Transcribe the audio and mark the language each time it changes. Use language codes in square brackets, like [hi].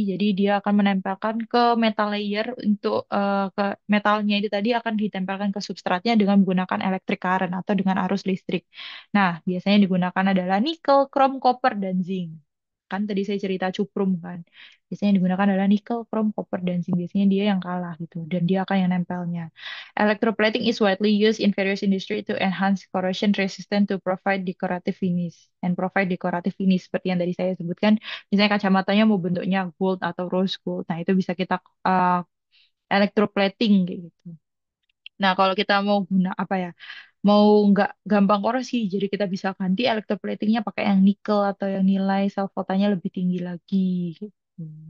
[id] Jadi dia akan menempelkan ke metal layer untuk ke metalnya itu tadi akan ditempelkan ke substratnya dengan menggunakan electric current atau dengan arus listrik. Nah, biasanya digunakan adalah nikel, krom, koper, dan zinc. Kan tadi saya cerita cuprum kan. Biasanya yang digunakan adalah nikel, krom, copper, dan zinc. Biasanya dia yang kalah gitu. Dan dia akan yang nempelnya. [en] Electroplating is widely used in various industry to enhance corrosion resistance to provide decorative finish. And provide decorative finish. [id] Seperti yang tadi saya sebutkan. Misalnya kacamatanya mau bentuknya gold atau rose gold. Nah itu bisa kita electroplating kayak gitu. Nah, kalau kita mau guna apa ya? Mau nggak gampang korosi, jadi kita bisa ganti electroplatingnya pakai yang nikel atau yang nilai self voltanya lebih tinggi lagi. Gitu.